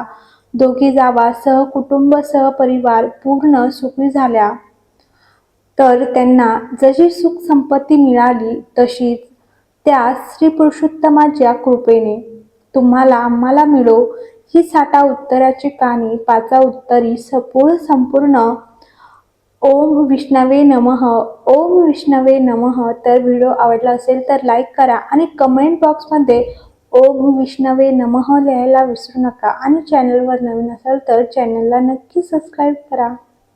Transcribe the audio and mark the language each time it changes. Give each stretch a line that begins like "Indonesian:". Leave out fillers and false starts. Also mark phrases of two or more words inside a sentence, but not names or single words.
Marathi: दोघी जावा सहकुटुंब सहपरिवार पूर्ण सुखी झाल्या. तर त्यांना जशी सुख संपत्ती मिळाली, तशीच त्या श्री पुरुषोत्तमाच्या कृपेने तुम्हाला आम्हाला मिळो ही साठा उत्तराची कहाणी पाचा उत्तरी संपूर्ण.
Sanskrit: ओम विष्णवे नमः. ओम विष्णवे नमः.
Marathi: तर व्हिडिओ आवडला असेल तर लाईक करा आणि
English: comment boxमध्ये
Sanskrit: ओम विष्णवे नमः
Marathi: लिहायला विसरू नका आणि चॅनलवर नवीन असाल तर चॅनलला नक्की सबस्क्राईब करा.